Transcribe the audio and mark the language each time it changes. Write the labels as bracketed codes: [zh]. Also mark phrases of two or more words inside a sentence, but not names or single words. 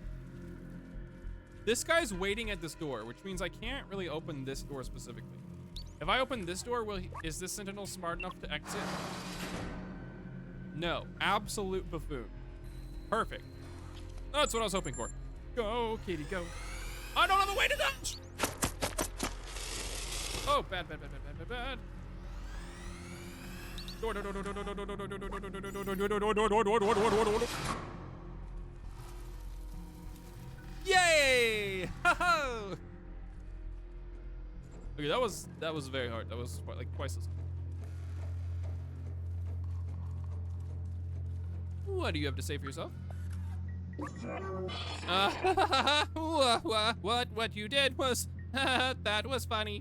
[en] This guy's waiting at this door, which means I can't really open this door specifically. If I open this door, is this sentinel smart enough to exit? No, absolute buffoon. Perfect. That's what I was hoping for. Go, kitty, go. I don't have a way to dodge. Oh, bad, bad, bad, bad, bad, bad, bad. Door, door, door, door, door, door, door, door, door, door, door, door, door, door, door, door. Yay! Ha-ha! Okay, that was very hard. That was like twice as hard. What do you have to say for yourself? What you did was that was funny.